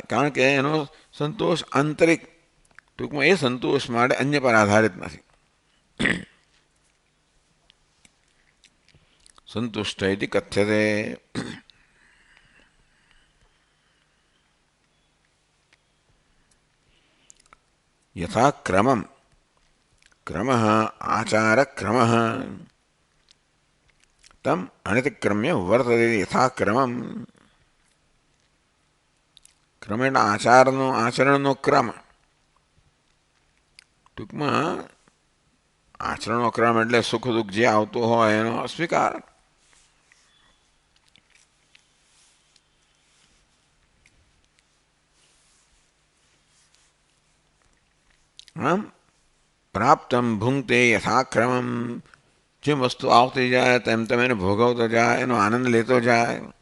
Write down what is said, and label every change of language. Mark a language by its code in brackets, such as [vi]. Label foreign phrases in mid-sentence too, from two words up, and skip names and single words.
[gu] કારણ કે એનો સંતોષ આંતરિક, ટૂંકમાં એ સંતોષ માટે અન્ય પર આધારિત નથી. [sa] संतुष्ट इति कथ्यते. यथा क्रमम, क्रमः आचार क्रमः तम अनतिक्रम्य वर्तते यथा क्रमम. [gu] ક્રમ એટલે આચરણનો ક્રમ. ટૂંકમાં આચરણનો ક્રમ એટલે સુખ દુઃખ જે આવતો હોય એનો સ્વીકાર. આમ [sa] प्राप्तम भुंक्ते यथाक्रमम, [gu] જેમ વસ્તુ આવતી જાય તેમ તેમ એને ભોગવતો જાય, એનો આનંદ લેતો જાય.